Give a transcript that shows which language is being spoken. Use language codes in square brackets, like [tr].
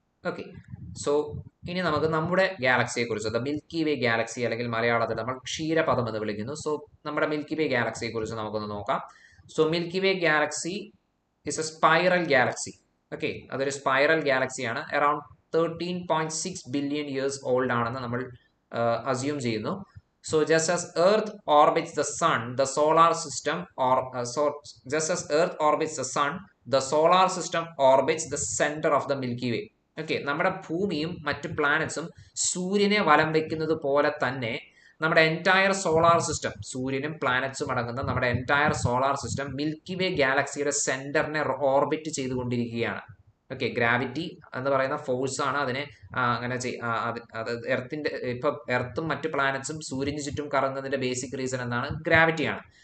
[ml] Okay, so ഇനി നമുക്ക് നമ്മുടെ ഗാലക്സിയെ കുറിച്ച്, ദ മിൽക്കി വേ ഗാലക്സി അല്ലെങ്കിൽ മലയാളത്തിൽ നമ്മൾ ക്ഷീരപഥം എന്ന് വിളിക്കുന്നു. സോ നമ്മുടെ മിൽക്കി വേ ഗാലക്സിയെ കുറിച്ച് നമുക്കൊന്ന് നോക്കാം. [en] So milky way galaxy is a spiral galaxy. [ml] Okay, അതൊരു spiral ഗാലക്സിയാണ്. [en] around 13.6 billion years old [ml] ആണെന്ന് നമ്മൾ അസ്യൂം ചെയ്യുന്നു. [en] So just as Earth orbits the Sun, the solar system, just as Earth orbits the Sun, the solar system orbits the center of the Milky Way. [ml] Okay, നമ്മുടെ ഭൂമിയും മറ്റ് പ്ലാനറ്റ്സും സൂര്യനെ വലം വെക്കുന്നത് പോലെ തന്നെ നമ്മുടെ എൻറ്റയർ സോളാർ സിസ്റ്റം, സൂര്യനും പ്ലാനറ്റ്സും അടങ്ങുന്ന നമ്മുടെ എൻറ്റയർ സോളാർ സിസ്റ്റം മിൽക്കി വേ ഗാലക്സിയുടെ സെന്ററിനെ ഓർബിറ്റ് ചെയ്തുകൊണ്ടിരിക്കുകയാണ്. ഓക്കെ, ഗ്രാവിറ്റി എന്ന് പറയുന്ന ഫോഴ്സ് ആണ് അതിനെ അങ്ങനെ അത് എർത്തിന്റെ ഇപ്പൊ എർത്തും മറ്റ് പ്ലാനറ്റ്സും സൂര്യന് ചുറ്റും കറങ്ങുന്നതിന്റെ ബേസിക് റീസൺ എന്താണ്? ഗ്രാവിറ്റിയാണ്.